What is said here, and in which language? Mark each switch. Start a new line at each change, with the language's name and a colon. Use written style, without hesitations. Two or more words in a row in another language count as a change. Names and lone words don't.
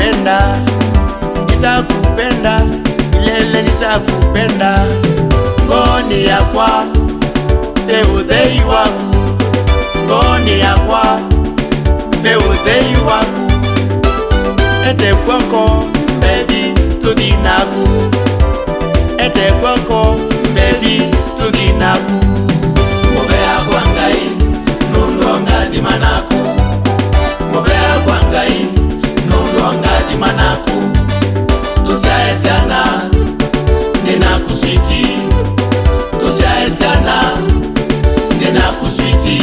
Swahili: nitakupenda, nitakupenda, milele nitakupenda.
Kamba: Ngoni yakwa theuthei waku, ngoni yakwa theuthei waku. Ete kwako baby tuthinaku, ete kwako baby tuthinaku. Muvea kwa Ngai nundu ngathima naku, muvea kwa Ngai nundu ngathima naku. Tusiaesiana ninakuswiti, tusiaesiana ninakuswiti.